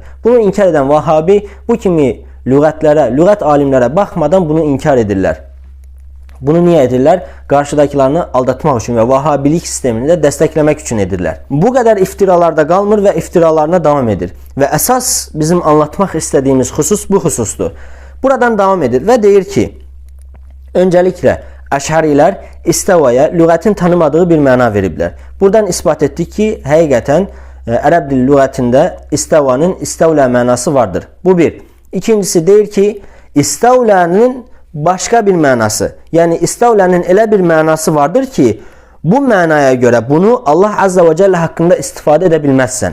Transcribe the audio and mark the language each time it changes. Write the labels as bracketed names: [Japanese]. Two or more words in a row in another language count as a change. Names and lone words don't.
[Turkish] Bunu inkar eden Vahabi bu kimi lügatlere, lügat alimlere bakmadan bunu inkar edirlər. Bunu niye edirlər? Qarşıdakilerini aldatmaq üçün ve Vahabilik sistemini de desteklemek için edirlər. Bu kadar iftiralarda qalmır ve iftiralarına devam edir. Ve esas bizim anlatmak istediğimiz husus bu husustur. [Azerbaijani] Buradan devam edir ve deyir ki, öncelikle Əş'arilər istavaya lüğətin tanımadığı bir məna veriblər. Buradan ispat etdik ki, həqiqətən Ərəb dili lüğətində istavanın istavlə mənası vardır. Bu bir. İkincisi deyir ki, istavlənin başqa bir mənası, yəni istavlənin elə bir mənası vardır ki, bu mənaya görə bunu Allah Azza və Cəllə haqqında istifadə edə bilməzsən.